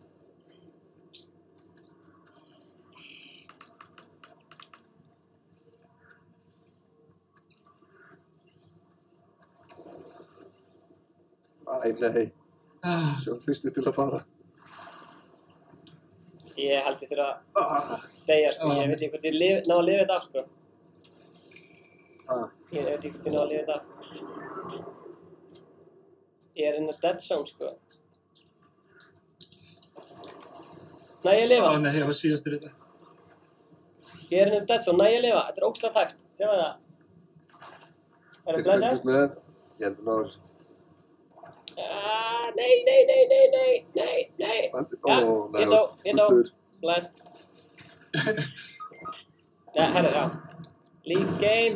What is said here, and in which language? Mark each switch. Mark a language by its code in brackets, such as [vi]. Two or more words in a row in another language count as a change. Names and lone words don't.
[is] Æ, nei. Sjá fyrstu til að fara. Ég held ég þurfa að deyja, sko. Ég veit ekki hvort ég ná að lifa þetta af, sko. Ég veit ekki hvort ég ná að lifa þetta af. Ég er [en] in the dead zone, [is] sko. Næ ég lifa? Nei, ég var síðastur í þetta. Ég er [en] in the dead zone, [is] næ ég lifa? Þetta er ógeðslega tæft. Sjáðu það. Er það blessað? Ég heldur náður. Nei. Ég dó. Blessed. Ja, herru, já. [en] Leave game.